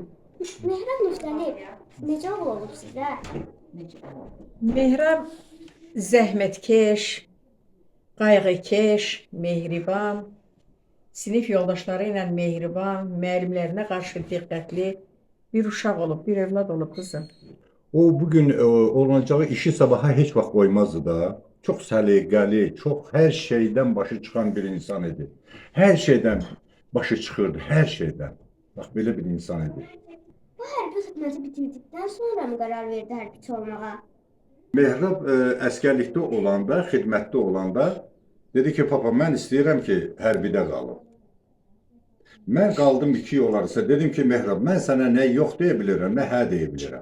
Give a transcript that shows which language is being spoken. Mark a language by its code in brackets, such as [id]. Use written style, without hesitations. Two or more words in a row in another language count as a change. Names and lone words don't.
[az] Mehrab Müftəliyev necə olub sizə? Mehrab zəhmətkeş, qayğıkeş, mehriban, sinif yoldaşları ilə mehriban, müəllimlərinə qarşı diqqətli bir uşaq olub, bir evlad olub kızım. [tr] O bugün olacağı işi sabaha hiç vaxt koymazdı da. Çok səliqəli, çok her şeyden başı çıkan bir insan idi. Her şeyden başı çıxırdı, her şeyden. Bak böyle bir insan idi. [az] Bu hərbi xidməti bitirdikdən sonra mı qərar verdi hərbiçi olmağa? Mehrab əskərlikdə olanda, xidmətdə olanda dedi ki, papa mən istəyirəm ki, hərbidə qalım. Mən qaldım 2 yol arası. Dedim ki, Mehrab, mən sənə nə yox deyə bilirəm, nə hə deyə bilirəm.